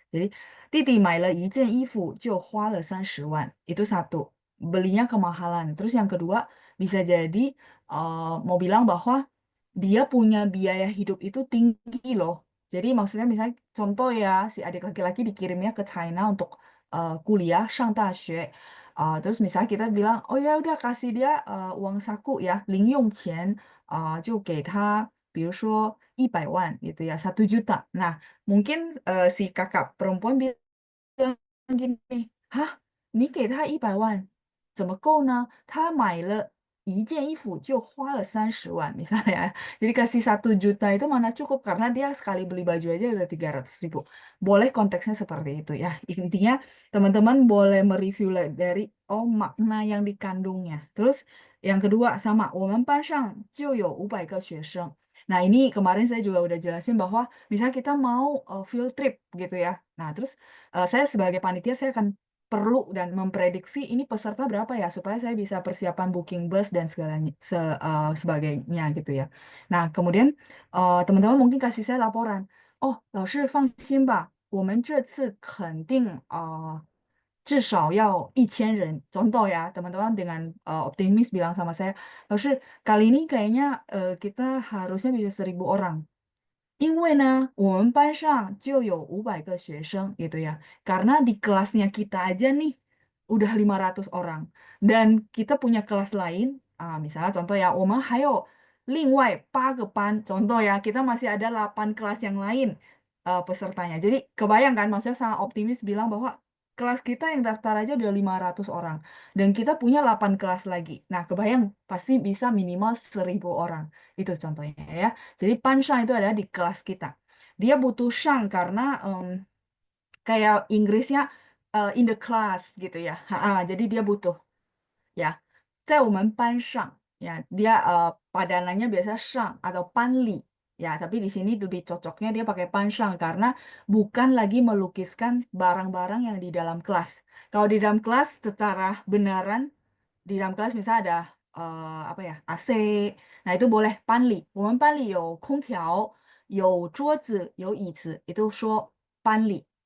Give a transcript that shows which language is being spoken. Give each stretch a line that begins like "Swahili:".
Indonesian: Jadi
Chinese: 弟弟买了一件衣服就花了30万.
Indonesian: Itu satu. Belinya kemahalan. Terus yang kedua bisa jadi mau bilang bahwa dia punya biaya hidup itu tinggi loh. Jadi maksudnya misalnya contoh ya si adik laki-laki dikirimnya ke China untuk kuliah,
Chinese: 上大学.
Indonesian: Terus misalnya kita bilang, oh ya udah kasih dia uang saku ya,
Chinese: 零用钱, 就给他,比如说100万
Indonesian: gitu ya, 1 juta. Nah, mungkin si kakak perempuan bilang gini, hah,
Chinese: 你给他100万，怎么够呢？他买了一件衣服就花了30万, misalnya.
Indonesian: Jadi kasih 1 juta itu mana cukup karena dia sekali beli baju aja udah 300.000. Boleh konteksnya seperti itu ya. Intinya teman-teman boleh mereview dari makna yang dikandungnya. Terus yang kedua sama,
Chinese: 我们班上就有500个学生.
Indonesian: Nah, ini kemarin saya juga udah jelasin bahwa misalnya kita mau field trip gitu ya. Nah, terus saya sebagai panitia saya akan perlu dan memprediksi ini peserta berapa ya supaya saya bisa persiapan booking bus dan segalanya sebagainya gitu ya. Nah, kemudian teman-teman mungkin kasih saya laporan.
Chinese: Oh, 老师放心吧，我们这次肯定至少要1000人.
Indonesian: Contoh ya, teman-teman dengan optimis bilang sama saya, 老师, kali ini kayaknya kita harusnya bisa 1.000 orang.
Chinese: 因为呢，我们班上就有500个学生
Indonesian: gitu ya. Karena di kelasnya kita aja nih udah 500 orang. Dan kita punya kelas lain, misalnya contoh ya,
Chinese: 我们还有另外8个班.
Indonesian: Contoh ya, kita masih ada 8 kelas yang lain pesertanya. Jadi kebayang kan, maksudnya sangat optimis bilang bahwa kelas kita yang daftar aja udah 500 orang. Dan kita punya 8 kelas lagi. Nah, kebayang pasti bisa minimal 1.000 orang. Itu contohnya ya. Jadi punchline itu ada di kelas kita. Dia butuh shang karena kayak Inggrisnya in the class gitu ya. Jadi dia butuh ya.
Chinese: 在我们班上
Indonesian: ya. Dia padanannya biasa shang atau panli. Ya, tapi di sini lebih cocoknya dia pakai panshang karena bukan lagi melukiskan barang-barang yang di dalam kelas. Kalau di dalam kelas secara benaran di dalam kelas misalnya ada apa ya AC, nah itu boleh panli.
Chinese: 我们班里有空调，有桌子，有椅子，itu 说 panli.